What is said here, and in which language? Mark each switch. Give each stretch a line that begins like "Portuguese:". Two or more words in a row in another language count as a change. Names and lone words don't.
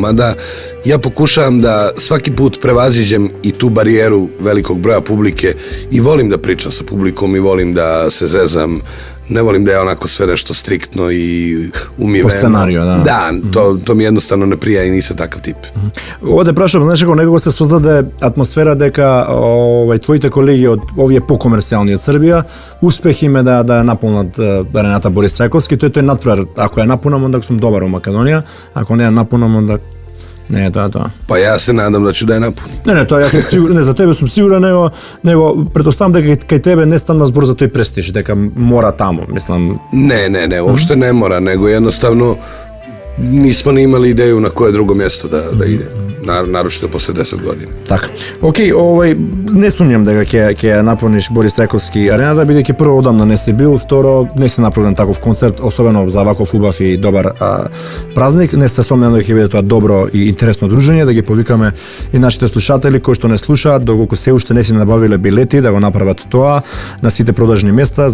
Serbian: Mada ja pokušavam da svaki put prevaziđem i tu barijeru velikog broja publike i volim da pričam sa publikom i volim da se zezam. Ne volim da je onako sve nešto striktno i umiveno. Po scenariju, da. Da, to mi jednostavno ne prija i nisam takav tip.
Macedonian: Ова те прашам, знаеш како некако се создаде атмосфера дека твоите колеги од овие покомерцијални од Србија успех им е да наполнат арената Борис Трајковски, тој надпревар. Ако ја напунам, онда сум добар во Македонија, ако не ја напунам, онда не е тоа.
Serbian: Pa ja se nadam da ću da je napunim.
Macedonian: Не, тоа јас сум сигурен, не за тебе сум сигурен, него претпоставам дека кај тебе не станува збор за тој престиж, дека мора таму, мислам.
Serbian: Ne, uopšte ne mora, nego jednostavno nismo ni imali ideju na koje drugo mjesto da ide, naročito posle 10 godina.
Macedonian: Така. Океј, не сумњам дека ќе наполниш Борис Трајковски арена, бидејќи прво одамна не си бил, второ не си направен таков концерт, особено за ваков убав и добар празник. Не се сомнам дека ќе биде тоа добро и интересно дружење, да ги повикаме и нашите слушатели кои што не слушаат, доколку се уште не си набавиле билети, да го направат тоа на сите продажни места.